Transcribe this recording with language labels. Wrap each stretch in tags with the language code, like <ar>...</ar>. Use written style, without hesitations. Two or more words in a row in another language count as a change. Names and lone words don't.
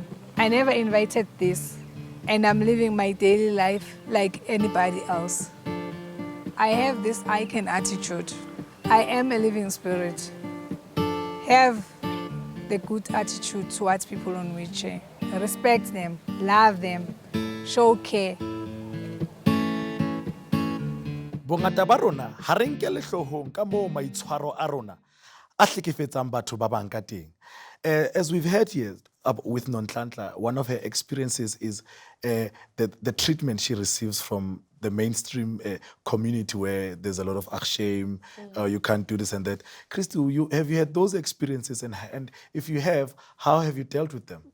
<en>I never invited this, and I'm living my daily life like anybody else. I have this I can attitude. I am a living spirit. Have the good attitude towards people on wheelchair. Respect them, love them, show care.</en> <st>Bongata ba rona ha re nkele hlohong ka moo maitshwaro a rona a hlekefetsang batho ba bang ka teng.</st> <en>As we've heard here with Nonhlanhla, one of her experiences is the treatment she receives from the mainstream community where there's a lot of shame, you can't do this and that. Christo, have you had those experiences? And if you have, how have you dealt with them?</en>